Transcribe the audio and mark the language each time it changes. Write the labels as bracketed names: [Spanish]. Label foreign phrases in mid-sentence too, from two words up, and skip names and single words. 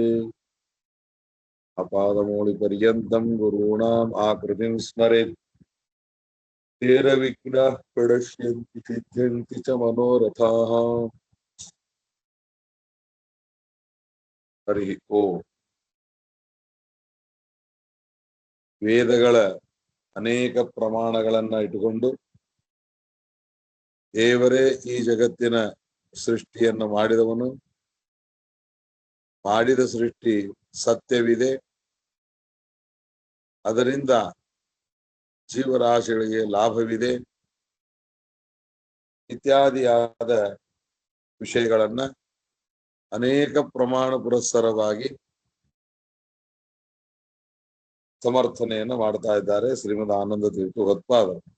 [Sanskrit] अपादमौलिपर्यन्तं गुरूणाम् आकृतिं स्मरेत् तेन विघ्नाः प्रणश्यन्ति सिद्ध्यन्ति च मनोरथाः। हरि ओम। [Kannada] ವೇದಗಳ ಅನೇಕ ಪ್ರಮಾಣಗಳನ್ನ ಇಟ್ಟುಕೊಂಡು ದೇವರೇ ಈ ಜಗತ್ತಿನ ಸೃಷ್ಟಿಯನ್ನು ಮಾಡಿದವನು. ಮಾಡಿದ ಸೃಷ್ಟಿ ಸತ್ಯವಿದೆ, ಅದರಿಂದ ಜೀವರಾಶಿಗಳಿಗೆ ಲಾಭವಿದೆ ಇತ್ಯಾದಿಯಾದ ವಿಷಯಗಳನ್ನ ಅನೇಕ ಪ್ರಮಾಣ ಪುರಸ್ಸರವಾಗಿ ಸಮರ್ಥನೆಯನ್ನು ಮಾಡ್ತಾ ಇದ್ದಾರೆ ಶ್ರೀಮದ್ ಆನಂದ ತೀರ್ಥ ಭಗವತ್ಪಾದರು.